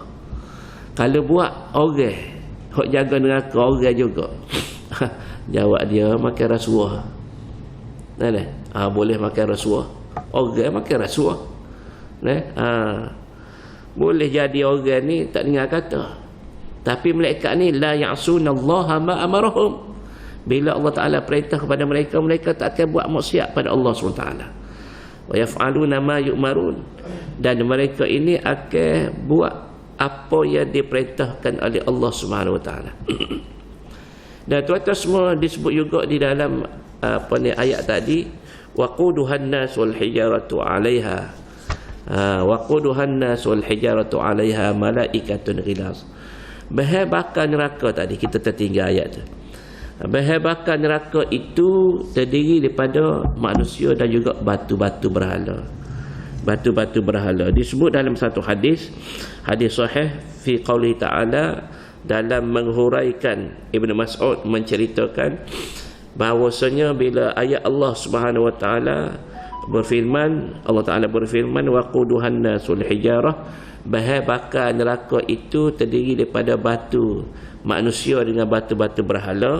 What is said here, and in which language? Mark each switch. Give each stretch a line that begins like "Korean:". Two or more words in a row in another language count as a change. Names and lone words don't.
Malay: Kalau buat orang hok jaga neraka, orang juga. Jawab dia makan rasuah. Boleh makan rasuah. Orang makan rasuah. Boleh jadi orang ni tak dengar kata. Tapi malaikat ni
Arabic: لا يعصون الله ما أمرهم.
Malay: Bila Allah Ta'ala perintah kepada mereka, mereka tak akan buat maksiat pada Allah SWT.
Arabic: ويفعلون ما يؤمرون.
Malay: Dan mereka ini akan buat apa yang diperintahkan oleh Allah
Arabic: سبحانه وتعالى.
Malay: Dan tuan-tuan semua disebut juga di dalam ayat tadi,
Arabic: وقودها الناس والحجارة عليها وقودها الناس والحجارة عليها ملائكة غلاظ.
Malay: Bahan bakar neraka tadi kita tertinggal ayat tu. Bahan bakar neraka itu terdiri daripada manusia dan juga batu-batu berhala. Batu-batu berhala disebut dalam satu hadis sahih
Arabic: في قوله تعالى,
Malay: dalam menghuraikan Ibn Mas'ud menceritakan bahawasanya bila ayat Allah
Arabic: سبحانه وتعالى
Malay: berfirman, Allah Taala berfirman
Arabic: وقودها الناس والحجارة,
Malay: bahan bakar neraka itu terdiri daripada batu manusia dengan batu-batu berhala.